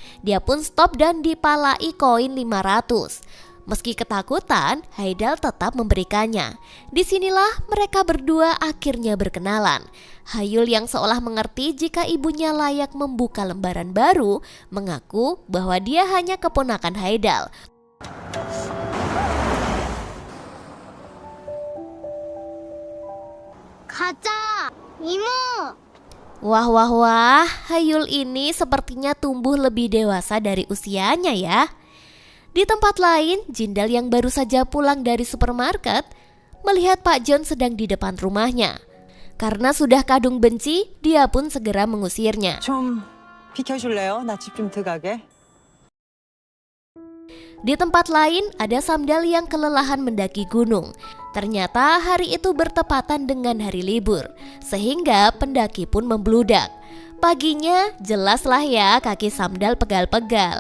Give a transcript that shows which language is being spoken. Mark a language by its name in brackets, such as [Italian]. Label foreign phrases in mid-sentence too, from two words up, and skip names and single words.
[Indonesian] Dia pun stop dan dipalai koin 500. Meski ketakutan, Haidal tetap memberikannya. Disinilah mereka berdua akhirnya berkenalan. Hayul yang seolah mengerti jika ibunya layak membuka lembaran baru, mengaku bahwa dia hanya keponakan Haidal. [Korean] 가자, 이모. [Indonesian] Wah wah wah, Hayul ini sepertinya tumbuh lebih dewasa dari usianya ya. Di tempat lain, Jindal yang baru saja pulang dari supermarket melihat Pak John sedang di depan rumahnya. Karena sudah kadung benci, dia pun segera mengusirnya. [Korean] 좀 비켜줄래요? 나 집 좀 들어가게. [Indonesian] Di tempat lain, ada Samdal yang kelelahan mendaki gunung. Ternyata hari itu bertepatan dengan hari libur, sehingga pendaki pun membludak. Paginya, jelaslah ya kaki Samdal pegal-pegal.